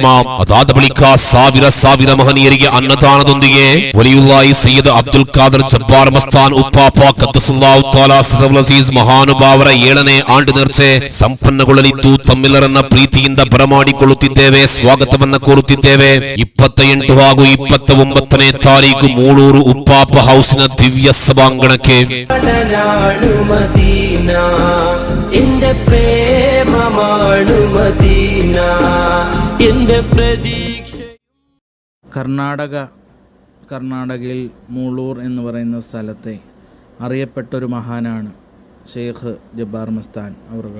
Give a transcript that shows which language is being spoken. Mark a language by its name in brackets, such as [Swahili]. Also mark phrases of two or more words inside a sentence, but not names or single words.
[Kannada] ಅದಾದ ಬಳಿಕ ಸಾವಿರ ಮಹನೀಯರಿಗೆ ಅನ್ನದಾನದೊಂದಿಗೆ ವಲಿಯುಲ್ಲಾಹಿ ಸೈಯದ್ ಅಬ್ದುಲ್ ಖಾದರ್ ಜಬ್ಬಾರ್ ಮಸ್ತಾನ್ ಉಪ್ಪಾಪ [Arabic] قدّس الله تعالى سرّه العزيز [Kannada] ಮಹಾನುಭಾವರ 7ನೇ ಆಂಡ್ ನೇರ್ಚೆ ಸಂಪನ್ನಗೊಳ್ಳಲಿದ್ದು ತಮ್ಮೆಲ್ಲರನ್ನ ಪ್ರೀತಿಯಿಂದ ಬರಮಾಡಿಕೊಳ್ಳುತ್ತಿದ್ದೇವೆ, ಸ್ವಾಗತವನ್ನ ಕೋರುತ್ತಿದ್ದೇವೆ. 28 ಹಾಗೂ 29ನೇ ತಾರೀಕು ಮೂಳೂರು ಉಪ್ಪಾಪ ಹೌಸಿನ ದಿವ್ಯ ಸಭಾಂಗಣಕ್ಕೆ. [Malayalam] കർണാടകയിൽ മൂളൂർ എന്ന് പറയുന്ന സ്ഥലത്തെ അറിയപ്പെട്ടൊരു മഹാനാണ് ഷെയ്ഖ് ജബ്ബാർ മസ്താൻ അവറുകൾ.